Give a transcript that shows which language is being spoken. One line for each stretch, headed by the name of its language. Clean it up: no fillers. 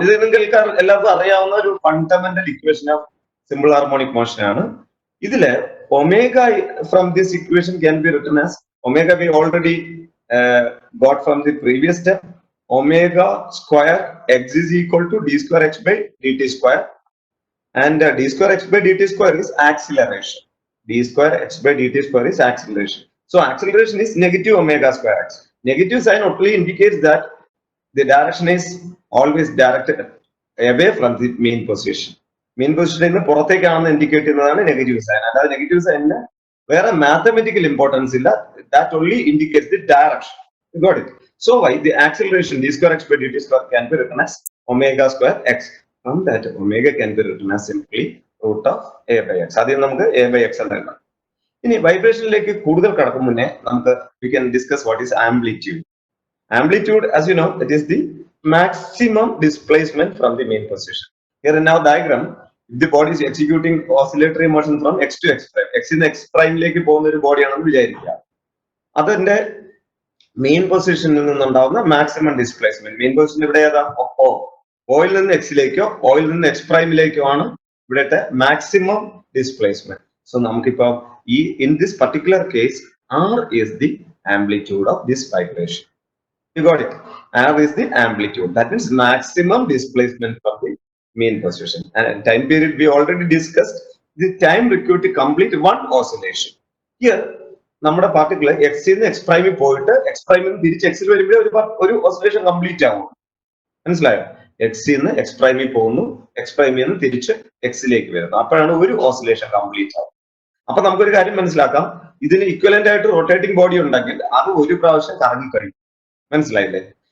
Malayalam: ഇത് നിങ്ങൾക്ക് എല്ലാവർക്കും അറിയാവുന്ന ഒരു
English: fundamental equation of simple harmonic motion
Malayalam: ആണ്. ഇതില്
English: Omega from this equation can be written as omega we already got from the previous step. Omega square x is equal to d square x by dt square, and d square x by dt square is acceleration. D square x by dt square is acceleration. So acceleration is negative omega square x. Negative sign only indicates that the direction is always directed away from the mean position. Mean position in the
Malayalam: പുറത്തേക്കാണ് indicate ചെയ്യുന്നതാണ് negative sign. അല്ലാതെ negative സൈനിന് വേറെ mathematical importance ഇല്ല.
English: That only indicates the direction. You got it? So why the acceleration d square x by dt square can be written as omega square x. From that, omega can be written as simply root of a by x.
Malayalam: ആദ്യം നമുക്ക് a by x എന്ന് എഴുതാം. ഇനി വൈബ്രേഷനിലേക്ക് കൂടുതൽ കടക്കും മുന്നേ നമുക്ക്
English: we can discuss what is amplitude. Amplitude, as you know, it is the maximum displacement from the main position. Here in our diagram, if the body is executing oscillatory motion from x to x prime, x in x prime
Malayalam: ലേക്ക് പോകുന്ന ഒരു ബോഡിയാണെന്ന് വിചാരിക്കുക. അതിന്റെ main പൊസിഷനിൽ നിന്നുണ്ടാവുന്ന maximum displacement. Main position ഇവിടെ ഏതാ? Oil നിന്ന് എക്സിലേക്കോ oil നിന്ന് X പ്രൈമിലേക്കോ ആണ് ഇവിടുത്തെ മാക്സിമം ഡിസ്പ്ലേസ്മെന്റ്.
English: so
Malayalam: നമുക്കിപ്പോ ഈ
English: In this particular case R is the amplitude of this vibration. You got it? R is the amplitude. That means maximum displacement from the main position. And time period we already discussed the time required to complete one oscillation. Here,
Malayalam: നമ്മുടെ particle എക്സിൽ നിന്ന് X പ്രൈമിൽ പോയിട്ട് X പ്രൈമിൽ നിന്ന് തിരിച്ച് എക്സിൽ വരുമ്പോൾ ഒരു oscillation complete ആവും. മനസ്സിലായോ? എക്സിൽ നിന്ന് എക്സ് പ്രൈമിൽ പോകുന്നു, എക്സ് പ്രൈമിൽ നിന്ന് തിരിച്ച് എക്സിലേക്ക് വരുന്നു. അപ്പോഴാണ് ഒരു ഓസിലേഷൻ കംപ്ലീറ്റ് ആവും. അപ്പൊ നമുക്കൊരു കാര്യം മനസ്സിലാക്കാം, ഇതിന് ഇക്വലന്റ് ആയിട്ട് റൊട്ടേറ്റിംഗ് ബോഡി ഉണ്ടെങ്കിൽ അത് ഒരു പ്രാവശ്യം കറങ്ങി കഴിയും. മനസ്സിലായില്ലേ?